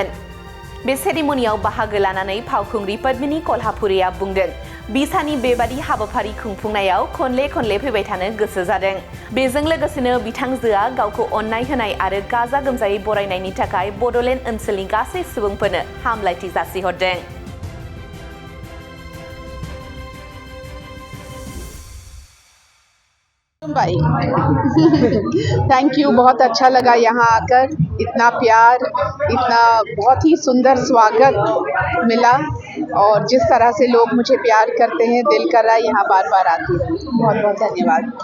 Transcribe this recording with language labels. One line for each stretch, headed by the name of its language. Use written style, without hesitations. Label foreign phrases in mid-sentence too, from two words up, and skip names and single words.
Bodo: बे सेरेमनियाव बाहागो लानानै फावखुंग्रि पद्मिनी कल्हापुरेया बुंदों, बिसानि बेबादि हाबाफारि खुंफुंनायाव खनले फैबाय थानो गोसो जादों। बेजों लोगोसेनो बिथांजोआ गावखौ अननाय होनाय आरो गाजा गोमजायै बरायनायनि थाखाय बड'लेण्ड ओनसोलनि गासै सुबुंफोरनो हामलायथि जासिहरदों।
Hindi: भाई
English: thank you,
Hindi: बहुत अच्छा लगा यहाँ आकर। इतना प्यार, इतना बहुत ही सुंदर स्वागत मिला और जिस तरह से लोग मुझे प्यार करते हैं, दिल कर रहा है यहाँ बार बार आती हूँ।